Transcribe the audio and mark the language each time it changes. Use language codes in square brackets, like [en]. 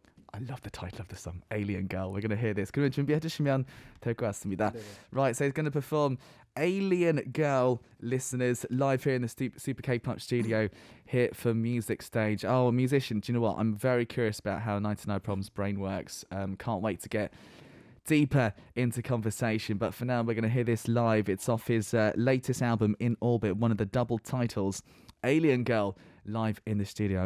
[en] I love the title of the song, Alien Girl. We're going to hear this. [ko] 그러면 준비해 주시면 될 것 같습니다. [en] Right, so he's going to perform Alien Girl, listeners, live here in the Super K-Pop studio here for Music Stage. Oh, a musician, do you know what? I'm very curious about how 99PRBLM's brain works. Can't wait to get deeper into conversation. But for now, we're going to hear this live. It's off his latest album, In Orbit, one of the double titles, Alien Girl, live in the studio.